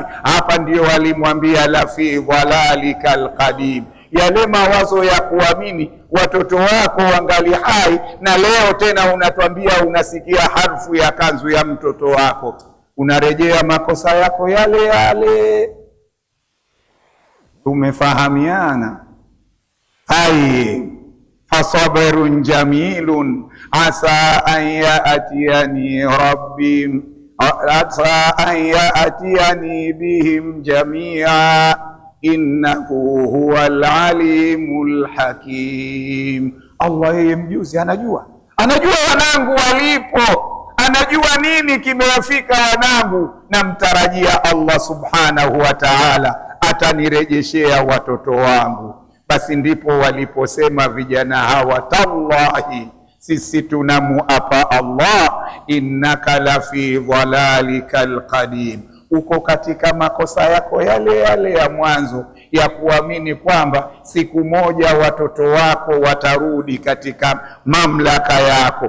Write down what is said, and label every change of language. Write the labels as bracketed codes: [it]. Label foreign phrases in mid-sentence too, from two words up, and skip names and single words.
[sw] Hapa ndio walimwambia [ar] لفي ضلالك القديم, [sw] yale mawazo ya kuamini watoto wako wangali hai, na leo tena unatwambia unasikia harfu ya kanzu ya mtoto wako, unarejea makosa yako yale yale. Tumefahamiana? [ar] Hai, فصبر جميل عسى أن يأتيني ربي عسى أن يأتيني بهم جميعا إنه هو العليم الحكيم. [sw] Allah yeye mjuzi, anajua wanangu walipo, anajua nini kimewafika wanangu. Namtarajia Allah [ar] سبحانه وتعالى [sw] atanirejeshea watoto wangu. Basi ndipo waliposema vijana hawa, tallahi, sisi tunamuapa Allah, [ar] إنك لفي ضلالك القديم, [sw] uko katika makosa yako yale yale ya mwanzo ya kuamini kwamba siku moja watoto wako watarudi katika mamlaka yako.